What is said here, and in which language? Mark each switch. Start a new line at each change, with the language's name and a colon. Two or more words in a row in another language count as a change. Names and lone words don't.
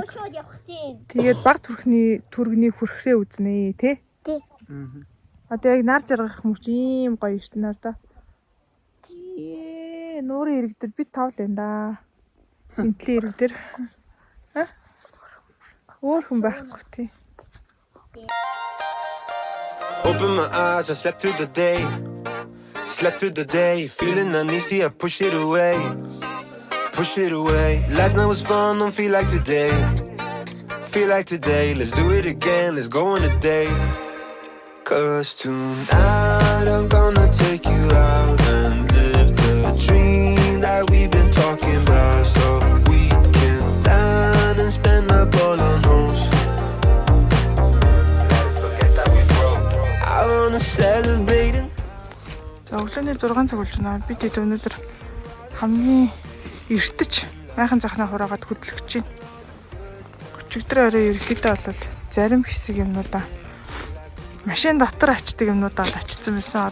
Mongolian: Тэгээд баг түргний хүрхрээ үзнэ, тий? Тий. Одоо яг нар жаргах мөч ийм гоё шүү дээ нар да. Тий, нуурын ирэг дээр бид тав л энэ да. Энтлийн ирэг дээр. Өөр хүн байхгүй тий.
English: Open my eyes, I slept through the day. Slept through the day, feeling uneasy, I push it away. Push it away. Last night was fun, don't feel like today. Feel like today, let's do it again, let's go on a date. Cause tonight I'm gonna take you out and live the dream that we've been talking about. So we can dine and spend up all our notes. Let's forget that we broke. I wanna celebrate it.
Mongolian: За өглөөний 6 цаг болж байна. Бид өнөөдөр хамгийн эртэж майхан захнаа хураагаад хөдлөгч байна. Өчигдөр орой ерөөхдөө бол зарим хэсэг юмнуудаа машин дотор ачдаг юмнуудаа л ачсан байсан.